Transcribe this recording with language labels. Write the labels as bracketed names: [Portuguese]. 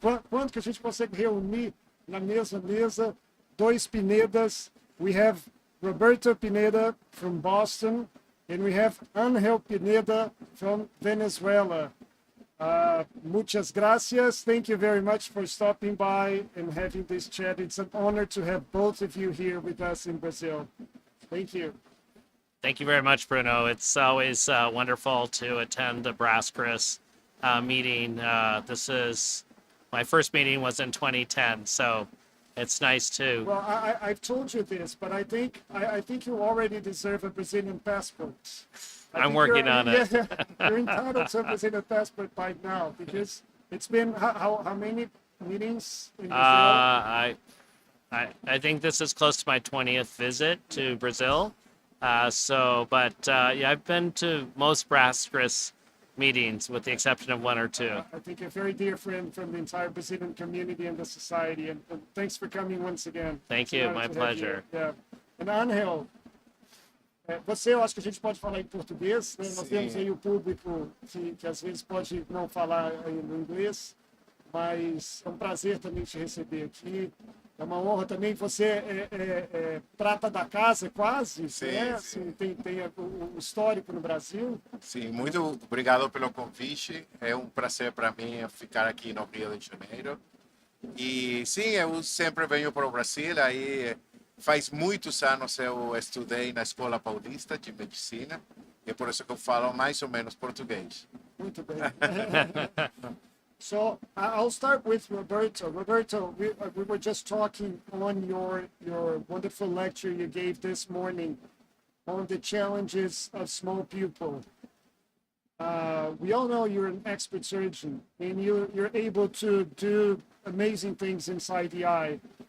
[Portuguese] Quanto que a gente consegue reunir na mesma mesa 2 Pinedas? [English] We have Roberto Pineda from Boston, and we have Ángel Pineda from Venezuela. [Spanish] Muchas gracias. [English] Thank you very much for stopping by and having this chat. It's an honor to have both of you here with us in Brazil. Thank you. Thank you very much, Bruno. It's always wonderful to attend the Brascrs meeting. My first meeting was in 2010, so it's nice to. Well, I've told you this, but I think you already deserve a Brazilian passport. I'm working on it. Yeah, you're entitled to a Brazilian passport by now because it's been how many meetings in Brazil? I think this is close to my 20th visit to Brazil. I've been to most Brascrs meetings with the exception of 1 or 2. I think you're a very dear friend from the entire Brazilian community and the society, and thanks for coming once again. Thank you, my pleasure. Yeah. [Portuguese] And Ángel, você, eu acho que a gente pode falar em português, né? Nós temos aí o público que às vezes pode não falar no inglês, mas é um prazer também te receber aqui. É uma honra também. Você é prata da casa, quase, sim, né? Sim. Tem o histórico no Brasil. Sim, muito obrigado pelo convite. É um prazer para mim ficar aqui no Rio de Janeiro. E sim, eu sempre venho para o Brasil. Aí faz muitos anos eu estudei na Escola Paulista de Medicina. E é por isso que eu falo mais ou menos português. Muito bem. [English] So I'll start with Roberto. Roberto, we were just talking on your wonderful lecture you gave this morning on the challenges of small pupil. We all know you're an expert surgeon and you're able to do amazing things inside the eye.